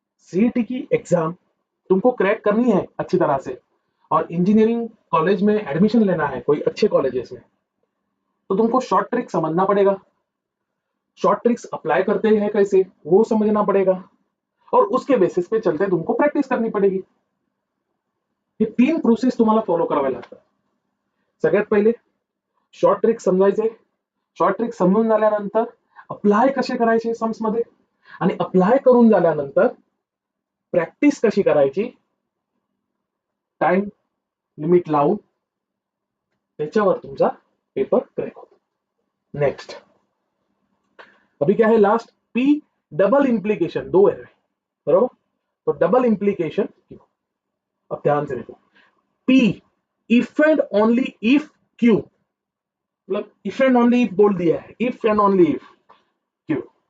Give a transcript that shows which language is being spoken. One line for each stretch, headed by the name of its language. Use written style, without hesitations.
Hindi: CET की exam तुमको crack करनी है अच्छी तरह से, और इंजीनियरिंग कॉलेज में एडमिशन लेना है कोई अच्छे कॉलेजेस में, तो तुमको शॉर्ट ट्रिक समझना पड़ेगा। शॉर्ट ट्रिक्स अप्लाई करते हैं कैसे वो समझना पड़ेगा, और उसके बेसिस पे चलते तुमको प्रॅक्टिस करनी पडेगी।
Marathi: हे 3 प्रोसेस तुम्हाला फॉलो करावे लागतात। सगळ्यात पहिले शॉर्ट ट्रिक समजायचे, शॉर्ट ट्रिक समजून झाल्यानंतर अप्लाय कसे करायचे सम्स मध्ये, आणि अप्लाय करून झाल्यानंतर प्रॅक्टिस कशी करायची टाइम लिमिट लावून, त्याच्यावर तुमचा पेपर क्रॅक होतो।
Hindi: नेक्स्ट अभी क्या है लास्ट, पी डबल इंप्लीकेशन 2 है बरोबर, तो डबल इंप्लीकेशन क्यू। अब ध्यान से देखो, P if and only if Q, मतलब इफ एंड ओनली इफ बोल दिया है, if and only if Q.